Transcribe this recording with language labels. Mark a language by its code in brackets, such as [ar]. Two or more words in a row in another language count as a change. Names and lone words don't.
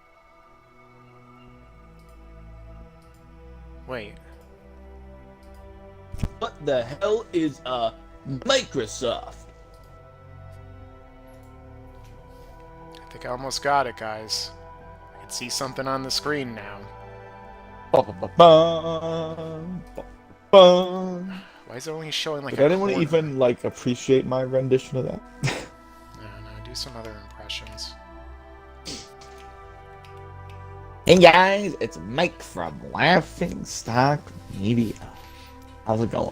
[en] Wait. What the hell is Microsoft? I think I almost got it, guys. I can see something on the screen now. Ba-ba-ba-bum, ba-ba-bum. Why is it only showing like Did a anyone corner? even like appreciate my rendition of that? No, do some other impressions. Hey guys, it's Mike from Laughingstock Media. How's it going?